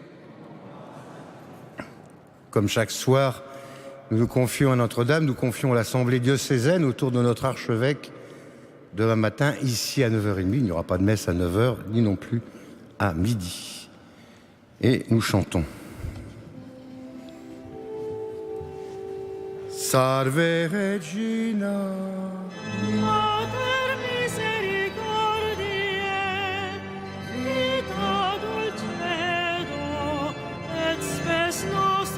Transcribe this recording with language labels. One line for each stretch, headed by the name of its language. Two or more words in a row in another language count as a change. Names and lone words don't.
French: Comme chaque soir, nous nous confions à Notre-Dame, nous confions à l'Assemblée diocésaine autour de notre archevêque. Demain matin, ici à 9h30, il n'y aura pas de messe à 9h, ni non plus à midi. Et nous chantons.
Latin: Salve Regina, Mater misericordiae, vita dulcedo, et spes nostra